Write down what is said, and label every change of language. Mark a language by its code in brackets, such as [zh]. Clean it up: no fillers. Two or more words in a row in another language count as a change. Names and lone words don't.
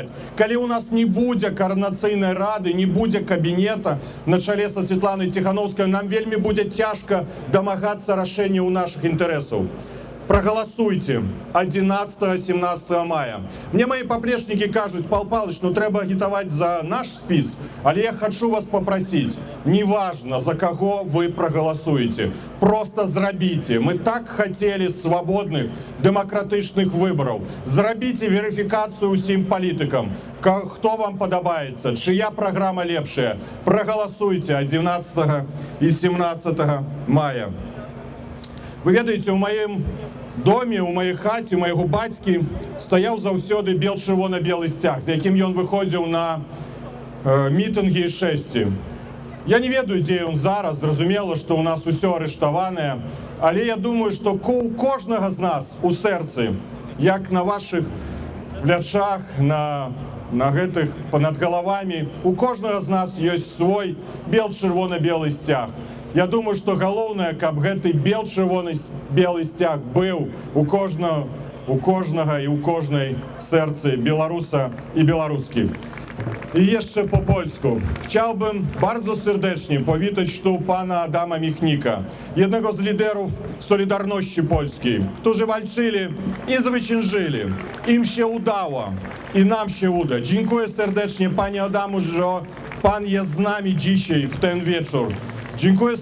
[be] Калі ў нас не будзе Коордынацыйнай рады, не будзе кабінета на чале са Светланай Тихановскай, нам вельмі будзе цяжка дамагацца рашэння ў нашых інтарэсаў. [ru] Проголосуйте 11-17 мая. Мне мои поплечники кажут: Павел Павлович, [be] ну трэба агітаваць за наш спіс, але [ru] я хочу вас попросить, неважно, за кого вы проголосуете, просто зрабіце. Мы так хотели свободных, демократичных выборов. [be] Зрабіце верификацию усім политикам. [ru] Кто вам подобается, чья программа лепшая. Проголосуйте 11 и 17 мая. [be] Вы ведаеце, у маім доме, у маёй хаце, у майго бацькі стаяў заўсёды бел-чырвона-белы сцяг, з якім ён выходзіў на мітынгі і шэсці. Я не ведаю, дзе ён зараз, зразумела, што ў нас усё арыштаванае, але я думаю, што у кожнага з нас у сэрцы, як на вашых плячах, на гэтых над галавамі, у кожнага з нас ёсць свой бел-чырвона-белы сцяг. Я думаю, што галоўнае, каб гэты бел-чырвона-белы сцяг быў у кожнага і ў кожнай сэрцы беларуса і беларускі. [pl] I jeszcze po polsku. Chciałbym bardzo serdecznie powitać tu pana Adama Michnika, jednego z liderów Solidarności Polskiej, którzy walczyli i zwyciężyli. Im się udało i nam się uda. Dziękuję serdecznie panie Adamu, że pan jest z nami dzisiaj w ten wieczór.